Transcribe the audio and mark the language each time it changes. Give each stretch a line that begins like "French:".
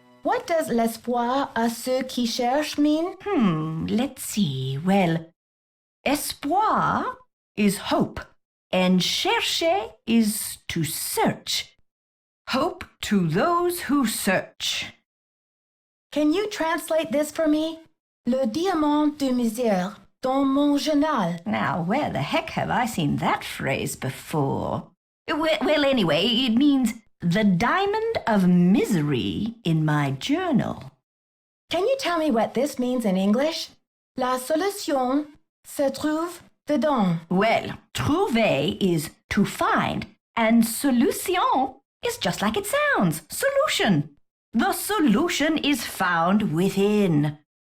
English: What does
French: l'espoir à ceux qui cherchent
English: mean? Let's see. Well, espoir is hope, and chercher is to search. Hope to those who search. Can you translate this for me?
French: Le diamant de misère dans mon journal.
English: Now, where the heck have I seen that phrase before? Well, anyway, it means the diamond of misery in my journal. Can you tell me what this means in English?
French: La solution se trouve dedans.
English: Well, trouver is to find, and solution is just like it sounds, solution. The solution is found within.